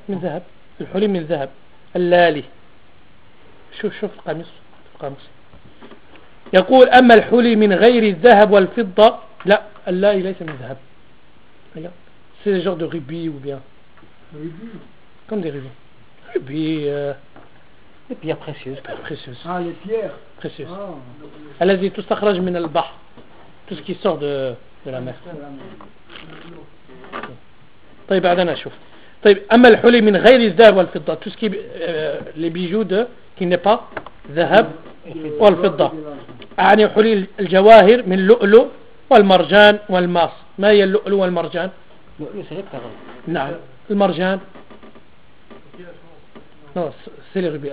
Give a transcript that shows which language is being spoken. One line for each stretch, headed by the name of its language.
Arabic: من ذهب الحلي من ذهب اللالي. شوف القميص. القميص يقول أما الحلي من غير الذهب والفضة لا اللالي ليس من ذهب.
French: c'est le genre de rubis ou bien rubis comme des rubis les pierres précieuses. Ah les pierres précieuses. Elle a dit tout ça
Arabic: من البحر
French: tout ce qui sort de la mer.
Arabic: طيب بعدين اشوف. طيب اما الحلي من غير الذهب والفضه
French: tout ce qui les bijoux de qui n'est pas
Arabic: ذهب والفضه يعني حلي الجواهر من لؤلؤ والمرجان والماس. ما هي اللؤلؤ والمرجان؟ نعم المرجان نو سي لي روبي.